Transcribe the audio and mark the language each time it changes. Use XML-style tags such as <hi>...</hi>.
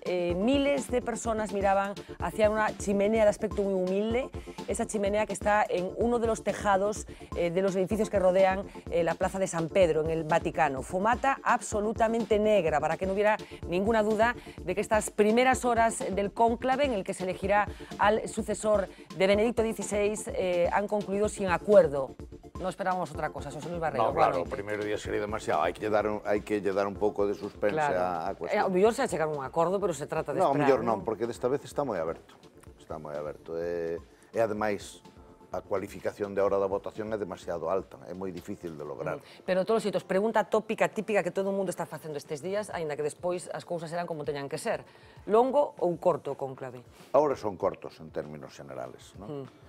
<es>Miles de personas miraban hacia una chimenea de aspecto muy humilde, esa chimenea que está en uno de los tejados de los edificios que rodean la Plaza de San Pedro, en el Vaticano. Fumata absolutamente negra, para que no hubiera ninguna duda de que estas primeras horas del cónclave, en el que se elegirá al sucesor de Benedicto XVI, han concluido sin acuerdo. No esperábamos otra cosa, José Luis Barreiro.</es> <gl>No, claro, o primeiro día sería demasiado. Hai que dar un pouco de suspense á cuestión. Ao mellor se ha chegado a un acordo, pero se trata de esperar. No, ao mellor non, porque desta vez está moi aberto. Está moi aberto. E ademais, a cualificación de hora da votación é demasiado alta, é moi difícil de lograr. Pero todos os xeitos, pregunta tópica, típica que todo o mundo está facendo estes días, aínda que despois as cousas serán como teñan que ser. Longo ou corto o cónclave?</gl> <es>Ahora son cortos en términos generales, non?</es>